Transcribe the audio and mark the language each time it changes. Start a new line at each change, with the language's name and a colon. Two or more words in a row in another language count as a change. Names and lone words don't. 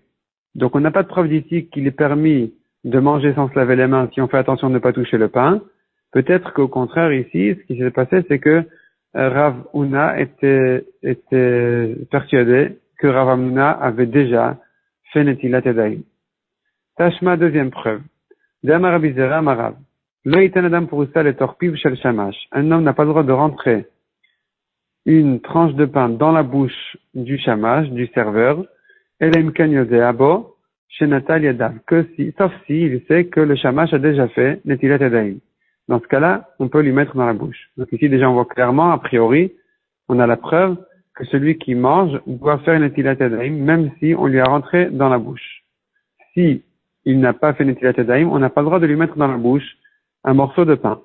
French: Donc on n'a pas de preuve d'ici qu'il est permis de manger sans se laver les mains si on fait attention de ne pas toucher le pain. Peut-être qu'au contraire ici, ce qui s'est passé, c'est que Rav Huna était persuadé que Rav Hamnuna avait déjà fait
Hebrew: נטילת ידיים.
French: Tashma, deuxième preuve.
Hebrew: דאמר רבי זירא אמר רב. לא יתן אדם פרוסה לתוך פיו של שמש.
French: Un homme n'a pas le droit de rentrer une tranche de pain dans la bouche du shamash, du serveur,
Hebrew: אלא אם כן יודע בו שנטל ידיו,
French: sauf si il sait que le shamash a déjà fait
Hebrew: נטילת ידיים.
French: Dans ce cas-là, on peut lui mettre dans la bouche. Donc ici, déjà, on voit clairement, a priori, on a la preuve que celui qui mange doit faire
Hebrew: נטילת ידיים,
French: même si on lui a rentré dans la bouche. Si il n'a pas fait
Hebrew: נטילת ידיים,
French: on n'a pas le droit de lui mettre dans la bouche un morceau de pain.